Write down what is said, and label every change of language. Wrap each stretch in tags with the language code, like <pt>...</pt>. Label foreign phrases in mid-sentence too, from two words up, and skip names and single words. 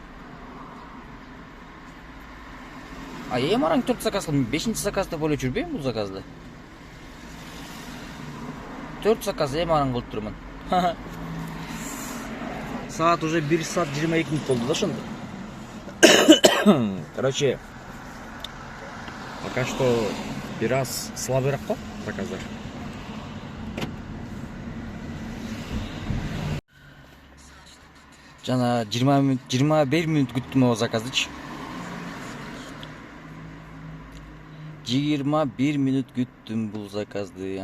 <ky>Эми араң 4 заказ кылдым. 5-чи заказда боло жүрбөйм бул заказды. 4 заказ эми араң кылып турмун. Саат уже 1 саат 22 минут болду да ошондо.</ky> <ru>Короче, пока что</ru> <ky>бираз слабыраак го заказдар. Жана 21 минут күттүм о заказдычы. 21 минут күттүм бул заказды.</ky>